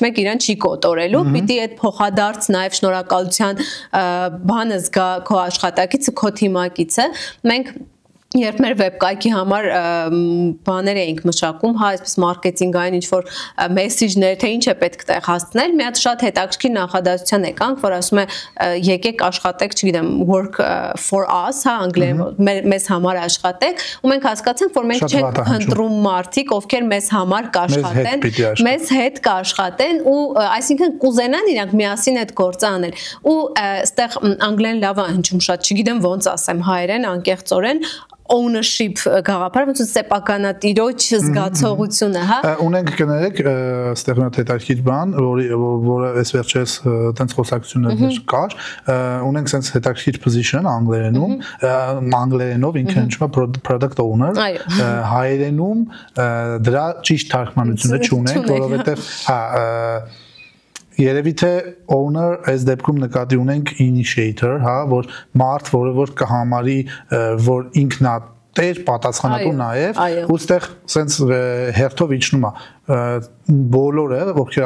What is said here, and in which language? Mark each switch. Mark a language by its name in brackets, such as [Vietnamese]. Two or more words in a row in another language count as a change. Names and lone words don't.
[Armenian] մեկ իրան չի կոտորելու պիտի այդ փոխադարձ նաև շնորհակալության բանը զգա քո աշխատակիցը քո թիմակիցը մենք Երբ մեր վեբկայքի համար բաներ էինք մշակում, հա, այսպես մարքեթինգային ինչ-որ մեսեջներ, թե ինչ է պետք տեղ հասցնել, մի հատ շատ հետաքրքիր նախադասության եկանք, որ ասում է եկեք աշխատեք, չգիտեմ, [English] work for us, [Armenian] հա, անգլերեն մեզ համար աշխատեք, ու մենք հասկացանք, որ մենք չենք փնտրում մարդիկ, ովքեր մեզ համար կաշխատեն, մեզ հետ կաշխատեն ու այսինքն կուզենան իրանք միասին այդ գործը անել։ Ու այստեղ անգլերեն լավ է հնչում շատ, չգիտեմ ոնց ասեմ հայերեն, անկեղծորեն ownership գաղափարը ոնց սեփականատիրոջ զգացողությունը, հա։ Ունենք կներեք, այստեղ մի հետաքրքիր բան, որը այս վերջերս տենց խոսակցություններ կար, ունենք sense հետաքրքիր position անգլերենով ինքը հնչում է [English] product owner, [Armenian] հայերենում դրա ճիշտ թարգմանությունը չունենք, որովհետև հա Երևի թե owner այս դեպքում նկատի ունենք initiator, հա, որ մարդ, որը որ կհամարի, որ ինքնա տեր պատասխանատու նաև, ու ստեղ sense հերթով իջնում է բոլորը, ովքեր